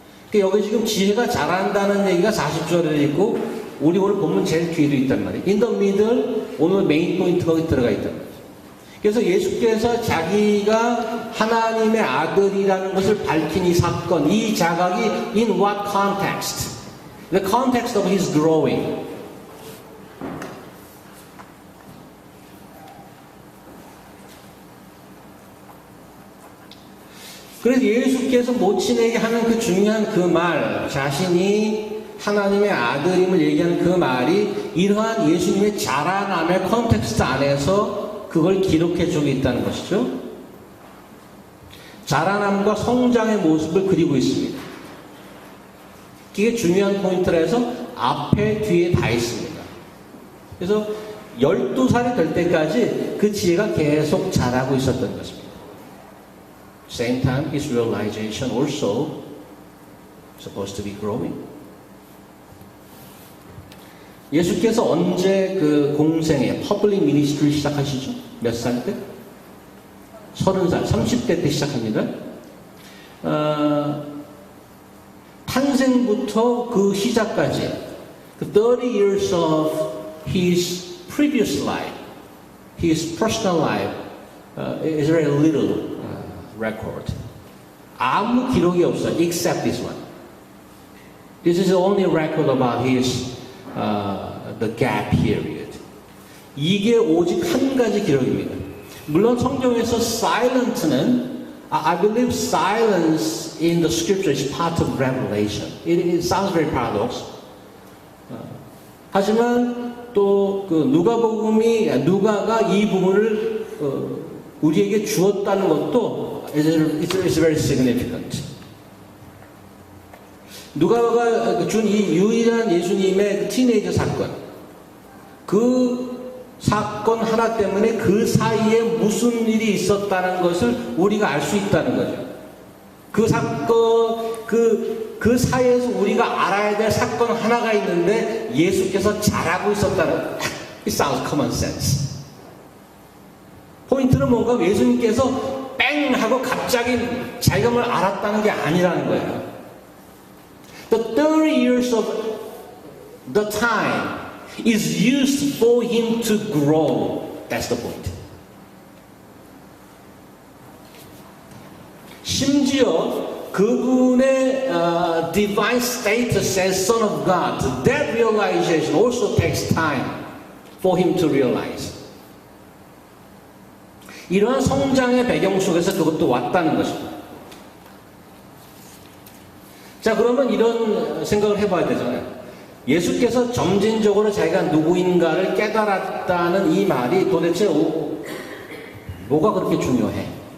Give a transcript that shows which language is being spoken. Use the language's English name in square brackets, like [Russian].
[Korean] 그러니까 여기 지금 지혜가 잘한다는 얘기가 40절에 있고 우리 오늘 본문 제일 뒤에도 있단 말이에요. [English] In the middle [Korean] 오늘 메인 포인트가 들어가 있단 말이에요. 그래서 예수께서 자기가 하나님의 아들이라는 것을 밝힌 이 사건, 이 자각이 [English] in what context? The context of his growing. [Korean] 그래서 예수께서 모친에게 하는 그 중요한 그 말, 자신이 하나님의 아들임을 얘기하는 그 말이 이러한 예수님의 자라남의 컨텍스트 안에서 그걸 기록해 주고 있다는 것이죠. 자라남과 성장의 모습을 그리고 있습니다. 이게 중요한 포인트라 해서 앞에 뒤에 다 있습니다. 그래서 12살이 될 때까지 그 지혜가 계속 자라고 있었던 것입니다. [English] Same time, his realization also supposed to be growing. [Korean] 예수께서 언제 그 공생애, 퍼블릭 미니스트리를 시작하시죠? 몇 살 때? 30살, 30대 때 시작합니다. 탄생부터 그 시작까지, 그 [English] 30 years of his previous life, his personal life, is very little record. [Korean] 아무 기록이 없어요. [English] Except this one. This is the only record about his the gap period. [Korean] 이게 오직 한 가지 기록입니다. 물론 성경에서 silent는 [English] I believe silence in the scripture is part of revelation. It sounds very paradox. [Korean] 하지만 또 그 누가가 이 부분을 우리에게 주었다는 것도 [English] it's very significant. [Korean] 누가가 준 이 유일한 예수님의 티네이저 사건, 그 사건 하나 때문에 그 사이에 무슨 일이 있었다는 것을 우리가 알 수 있다는 거죠. 그 사건, 그 사이에서 우리가 알아야 될 사건 하나가 있는데 예수께서 잘하고 있었다는, [English] it sounds common sense. [Korean] 포인트는 뭔가 예수님께서 뺑 하고 갑자기 자기가 뭘 알았다는 게 아니라는 거예요. [English] The 30 years of the time is used for him to grow. That's the point. [Korean] 심지어 그분의 [English] divine status as Son of God, that realization also takes time for him to realize. [Korean] 이러한 성장의 배경 속에서 그것도 왔다는 것입니다. 자, 그러면 이런 생각을 해봐야 되잖아요. 예수께서 점진적으로 자기가 누구인가를 깨달았다는 이 말이 도대체 뭐가 그렇게 중요해?